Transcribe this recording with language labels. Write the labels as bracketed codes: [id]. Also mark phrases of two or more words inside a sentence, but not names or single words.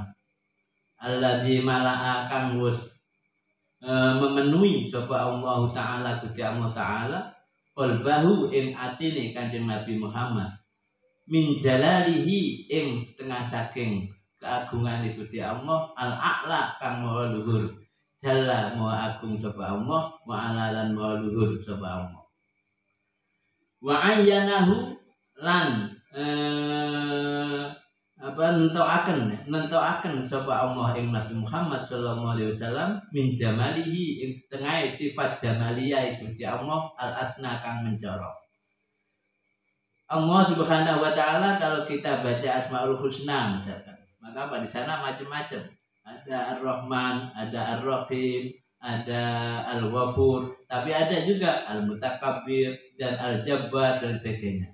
[ar] الذي ملأ [jv] kang wis memenuhi sapa [ar] الله تعالى [jv] Gusti [ar] الله تعالى [jv] qalbahu ing atine Kanjeng Nabi Muhammad [ar] من جلاله [jv] ing setengah saking keagungan Gusti Allah al-a'la kang maha luhur. Jalla maha agung sapa Allah, [ar] وعلا [jv] maha luhur sapa Allah. [ar] وعينه [jv] lan nentokaken sapa Allah ing Nabi Muhammad [ar] صلى الله عليه وسلم من جماله [jv] ing setengah sifat jamaliyah Gusti Allah al-asna kang mencorok. [id] Allah Subhanahu wa taala kalau kita baca Asmaul Husna misalkan, maka apa di sana macam-macam. Ada Ar-Rahman, ada Ar-Rahim, ada Al-Ghafur, tapi ada juga Al-Mutakabbir dan Al-Jabbar dan sebagainya.